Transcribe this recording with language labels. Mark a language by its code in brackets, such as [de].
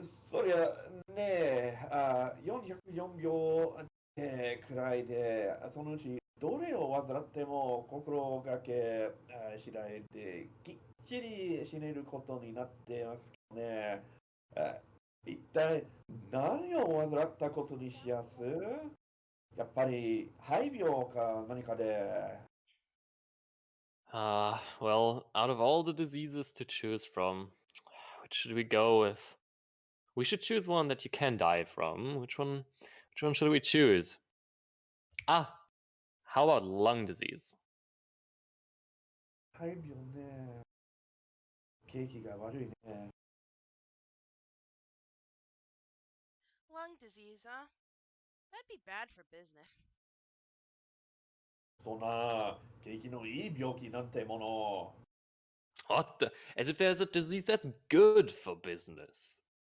[ja] そりゃね404秒くらいで、そのうちどれを患っても心がけ次第できっちり死ねることになってますけどね。一体何を患ったことにしやす？やっぱり肺病か何かで。 [en] well, out of all the diseases to choose from, which should we go with? We should choose one that you can die from. Which one should we choose? Ah, how about lung disease? [ja] 肺病ね。景気が悪いね。 [en] Lung disease, huh? That'd be bad for business. [ja] そんな景気のいい病気なんてもの。 [en] What the? As if there's a disease that's good for business.